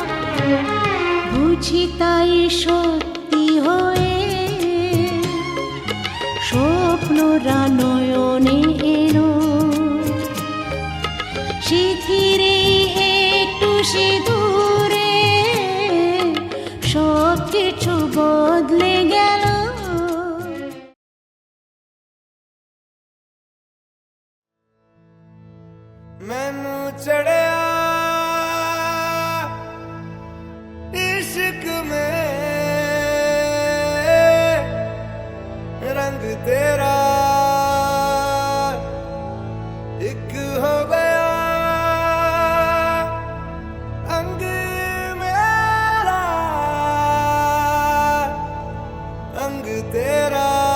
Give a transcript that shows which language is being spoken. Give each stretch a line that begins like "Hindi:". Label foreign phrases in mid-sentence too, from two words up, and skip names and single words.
Bangla: বুঝি তাই সত্যি হয়ে স্বপ্নরা নয়নে এলো, শিথিরে একটু সিঁদুরে সব কিছু বদলে গেল।
Punjabi: ਮੈਨੂੰ ਚੜ੍ਹਿਆ
Hindi: इश्क में रंग तेरा एक हो गया, अंग मेरा अंग तेरा।